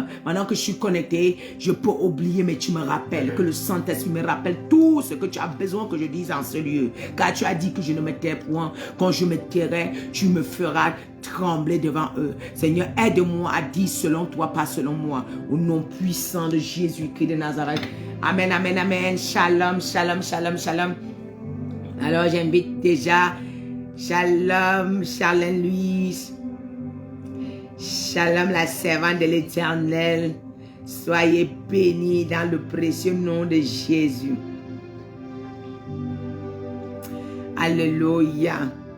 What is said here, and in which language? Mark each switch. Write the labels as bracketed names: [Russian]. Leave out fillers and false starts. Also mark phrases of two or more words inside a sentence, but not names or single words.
[French] Maintenant que je suis connecté, je peux oublier, mais tu me rappelles, que le Saint-Esprit me rappelle tout ce que tu as besoin que je dise en ce lieu. Car tu as dit que je ne me tais point. Quand je me tairai, tu me feras trembler devant eux. Seigneur, aide-moi à dire selon toi, pas selon moi. Au nom puissant de Jésus-Christ de Nazareth. Amen, amen, amen. [Hebrew] Shalom, shalom, shalom, shalom. [French] Alors j'invite déjà Shalom, Charlène Louise. Shalom, la servante de l'Éternel. Soyez bénis dans le précieux nom de Jésus. Alléluia.